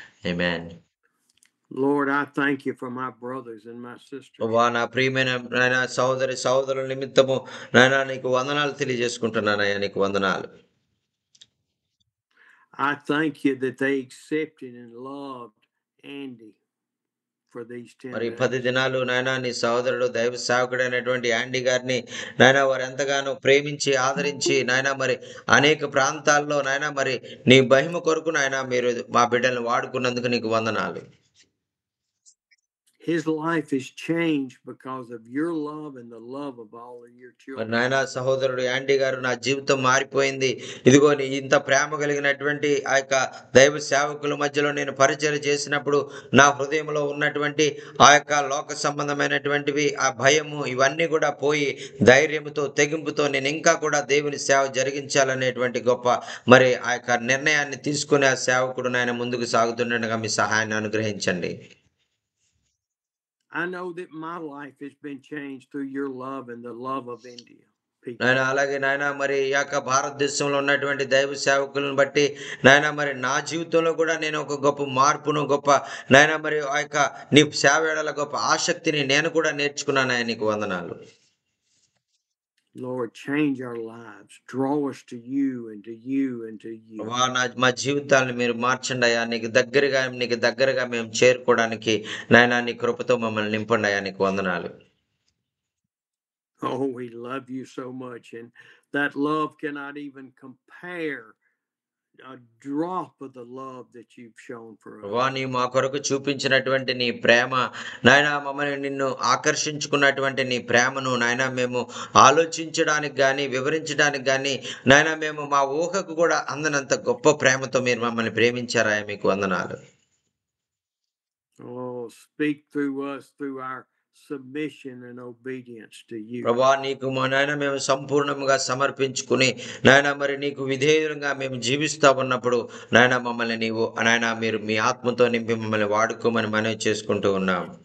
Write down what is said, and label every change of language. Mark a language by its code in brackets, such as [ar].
[te] Amen. [en] Lord, I thank you for my brothers and my sisters. [te] నా ప్రియమైన నాయన సహోదరుల నిమిత్తము నాయన నీకు వందనాలు తెలియజేసుకుంటున్నానయ్యా, నీకు వందనాలు. [en] I thank you that they accepted and loved Andy. for these 10 [te] మరి 10 [en] days. [te] దినాలు నాయన నీ సహోదరుడు దైవ సేవకుడైనటువంటి యాండీ గారిని నాయన వారు ఎంతగానో ప్రేమించి ఆదరించి నాయన మరి అనేక ప్రాంతాల్లో నాయన మరి నీ మహిమ కొరకు నాయన మీరు మా బిడ్డల్ని వాడుకున్నందుకు నీకు వందనాలు. [en] His life is changed because of your love and the love of all of your [te] మరి [en] children. [te] నాయన సహోదరుడు యాండీ గారు నా జీవితం మారిపోయింది. ఇదిగో నీ ఇంత ప్రేమ కలిగినటువంటి ఆ యొక్క దైవ సేవకుల మధ్యలో నేను పరిచయం చేసినప్పుడు నా హృదయంలో ఉన్నటువంటి ఆ యొక్క లోక సంబంధమైనటువంటివి ఆ భయము ఇవన్నీ కూడా పోయి ధైర్యంతో తెగింపుతో నేను ఇంకా కూడా దేవుని సేవ జరిగించాలనేటువంటి గొప్ప మరి ఆ యొక్క నిర్ణయాన్ని తీసుకునే ఆ సేవకుడు నాయన ముందుకు సాగుతుండగా మీ సహాయాన్ని అనుగ్రహించండి. [en] I know that my life has been changed through your love and the love of India. people. [te] నాయన అలాగే నాయన మరి ఈ యొక్క భారతదేశంలో ఉన్నటువంటి దైవ సేవకులను బట్టి నాయన మరి నా జీవితంలో కూడా నేను ఒక గొప్ప మార్పును గొప్ప నాయన మరి ఆ యొక్క నీ సేవ ఎడల గొప్ప ఆసక్తిని నేను కూడా నేర్చుకున్నాను. ఆయన నీకు వందనాలు. [en] Lord, change our lives. Draw us to you and to you and to you. [te] మా జీవితాలను మీరు మార్చండి అయ్యా. నీకు దగ్గరగా మేము చేరుకోవడానికి నాయన నీ కృపతో మమ్మల్ని నింపండి అయ్యా. నీకు వందనాలు. [en] Oh, we love you so much, and that love cannot even compare a drop of the love that you've shown for us. [te] నీ మా కొరకు చూపించినటువంటి నీ ప్రేమ నాయన మమ్మల్ని నిన్ను ఆకర్షించుకున్నటువంటి నీ ప్రేమను నాయన మేము ఆలోచించడానికి గాని వివరించడానికి గాని నాయన మేము మా ఊహకు కూడా అందనంత గొప్ప ప్రేమతో మీరు మమ్మల్ని ప్రేమించారా. మీకు వందనాలు. [en] Oh, speak through us through our submission and obedience to you. [te] ప్రభువా నీకు మా నాయన మేము సంపూర్ణంగా సమర్పించుకుని నాయన మరి నీకు విధేయంగా మేము జీవిస్తా ఉన్నప్పుడు నాయన మమ్మల్ని నీవు నాయన మీరు మీ ఆత్మతో నింపి మమ్మల్ని వాడుకోమని మనవి చేసుకుంటూ ఉన్నాం.